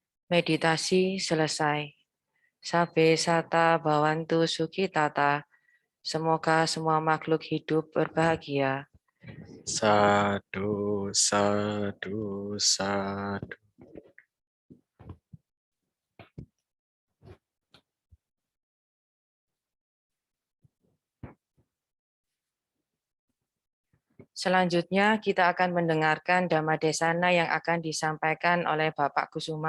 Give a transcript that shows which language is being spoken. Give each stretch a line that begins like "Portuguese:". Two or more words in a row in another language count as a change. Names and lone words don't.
Indonesian: Meditasi selesai.
Pali: Sabe sata bhavantu sukhitata.
Indonesian: Semoga semua makhluk hidup berbahagia.
Pali: Sadu, sadu, sadu.
Indonesian: Selanjutnya kita akan mendengarkan Dhammadesana yang akan disampaikan oleh Bapak Kusuma.